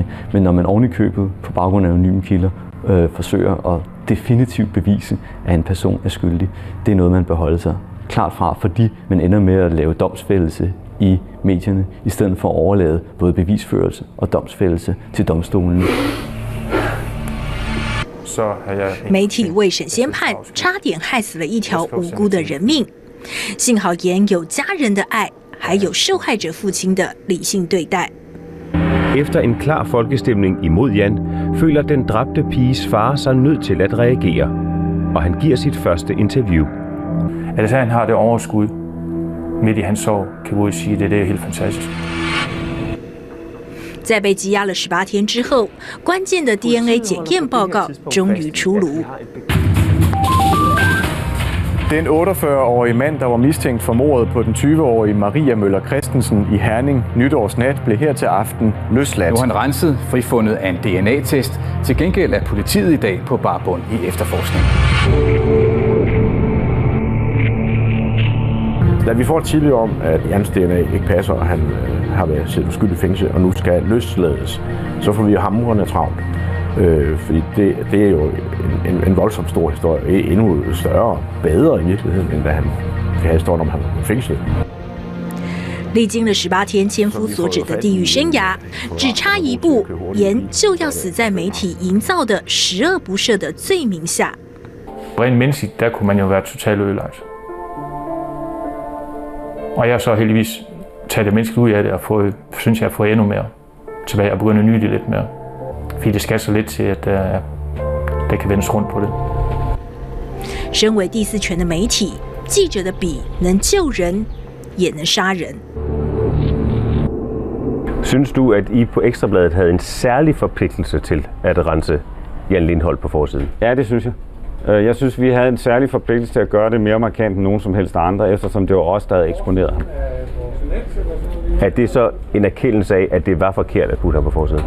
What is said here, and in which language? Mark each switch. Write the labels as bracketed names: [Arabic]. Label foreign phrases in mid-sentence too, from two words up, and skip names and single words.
[Danish] Men når man oven i købet på baggrund af anonyme kilder forsøger at definitivt bevise, at en person er skyldig, det er noget, man bør holde sig klart fra, fordi man ender med at lave domsfældelse i medierne, i stedet for at overlade både bevisførelse og domsfældelse til domstolene. [Chinese] 媒体为沈先判，差点害死了一条无辜的人命。幸好严有家人的爱，还有受害者父亲的理性对待。 [Danish] Efter en klar folkestemning imod Jan, føler den dræbte piges far sig nødt til at reagere, og han giver sit første interview. At han har det overskud midt i hans sorg, kan vi sige, det er helt fantastisk. [Chinese] 在被羁押了18天之后，关键的 DNA 检验报告终于出炉。 [Danish] Den 48-årige mand, der var mistænkt for mordet på den 20-årige Maria Møller Christensen i Herning nytårsnat, blev her til aften løsladt. Nu er han renset, frifundet af en DNA-test. Til gengæld er politiet i dag på bar bund i efterforskningen. Da vi får tidligere om, at Jans DNA ikke passer, og han har været siddet uskyldig i fængsel, og nu skal løslades, så får vi hamrende travlt. Fordi det er jo en voldsomt stor historie, endnu større og bedre i virkeligheden, end da han kan historien om, han var fængslet. [Chinese] 历经了18天千夫所指的地狱生涯，只差一步，严就要死在媒体营造的十恶不赦的罪名下。 [Danish] Rent menneskeligt, der kunne man jo være totalt ødelagt. Og jeg har så heldigvis taget det menneskeligt ud af det og synes jeg har fået endnu mere tilbage og begyndt at nyde det lidt mere. Fordi det skal så lidt til, at der kan vendes rundt på det. [Chinese] 身为第四权的媒体，记者的笔能救人，也能杀人。 [Danish] Synes du, at I på Ekstrabladet havde en særlig forpligtelse til at rense Jan Lindholdt på forsiden? Ja, det synes jeg. Jeg synes, vi havde en særlig forpligtelse til at gøre det mere markant end nogen som helst andre, eftersom det var os, der havde eksponeret ham. Er det så en erkendelse af, at det var forkert at putte ham på forsiden?